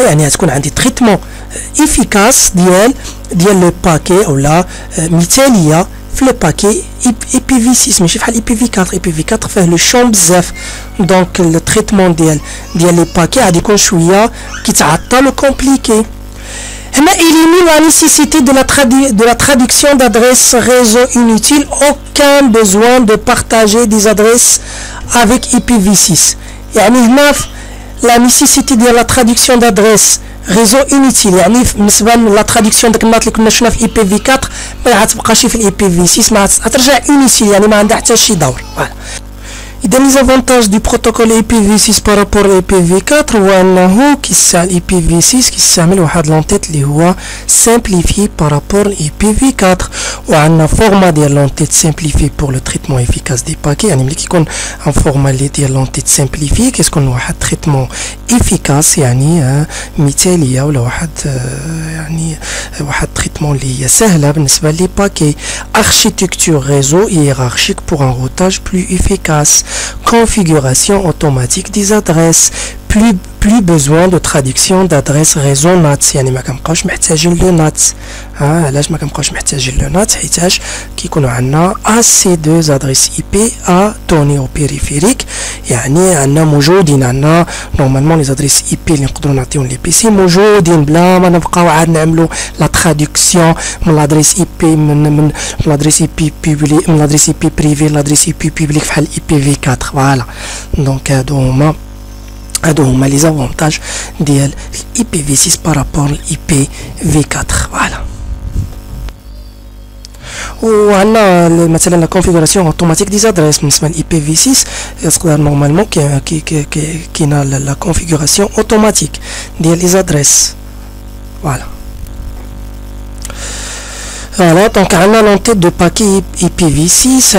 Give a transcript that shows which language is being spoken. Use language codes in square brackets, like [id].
[ar] يعني غتكون عندي تريتمون افيكاس ديال لو باكي اولا مثاليه في لو باكي اي بي في 6 ماشي بحال اي بي في 4. اي بي في 4 فيه لو شون بزاف دونك التريتمون ديال لي باكي غادي يكون شويه كيتعطل وكومبليكي. [fr] هنا élimine la nécessité de la traduction d'adresses réseau inutile. Aucun besoin de partager des adresses avec IPv6. [ar] يعني هنا [fr] la nécessité de la traduction d'adresses réseau inutile [ar] يعني بالنسبه لا تراديكسيون داك الناط اللي كنا شفنا في اي بي في 4 ما غتبقاش في الاي بي في 6 ما غترجع inutile يعني ما عندها حتى شي دور. فوالا. إذا لي زافونتاج دو بروتوكول اي بي في 6 بارابور اي بي في 4 هو انه كيستعمل اي بي في 6 كيستعمل واحد لونتيت اللي هو سامبليفي بارابور اي بي في 4 وعندنا فورما ديال لونتيت سامبليفي بور لو تريتمون افيكاس دي باكي. يعني ملي كيكون ان فورما اللي ديال لونتيت سامبليفي كيكون واحد تريتمون افيكاس يعني مثاليه ولا واحد يعني واحد تريتمون اللي هي سهله بالنسبه لي باكي. [fr] اركيتكتور ريزو هيرارشيك بور ان روتاج بلو افيكاس. Configuration automatique des adresses. Plus besoin de traduction d'adresse réseau NAT. [ar] يعني ما كنبقاوش محتاجين لو NAT. علاش ما كنبقاوش محتاجين لو NAT؟ حيتاش كيكونوا عندنا [fr] AC2 adresse IP à donner au périphérique. [ar] يعني عندنا موجودين عندنا نورمالمون لي زادريس اي بي اللي نقدروا نعطيهم لي بي سي موجودين بلا ما نبقاو عاد نعملوا لا تراديكسيون من لادريس اي بي من لادريس اي بي بوبليك من لادريس اي بي بريفي لادريس اي بي بوبليك بحال اي بي في 4. فوالا. دونك هادو هما لي زافونتاج ديال الاي بي في 6 بارابور الاي بي في 4. فوالا. وعندنا مثلا لا كونفيغوراسيون اوتوماتيك دي زادريس بالنسبه للاي بي في 6 تقدر نورمالمون كاينه لا كونفيغوراسيون اوتوماتيك ديال لي زادريس. فوالا. [fr] Voilà, donc on a l'entête de paquet IPv6.